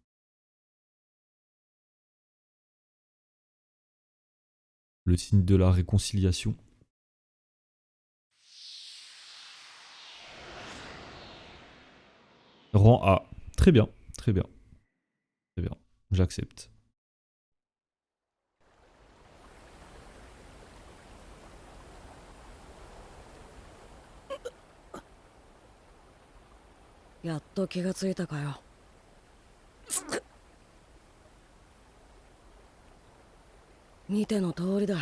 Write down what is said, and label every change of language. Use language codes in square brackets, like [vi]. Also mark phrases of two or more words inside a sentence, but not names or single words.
[fr] Le signe de la réconciliation. Rang A. Très bien, très bien. Très bien, j'accepte. [ja] やっと気がついたかよ。見ての通りだ。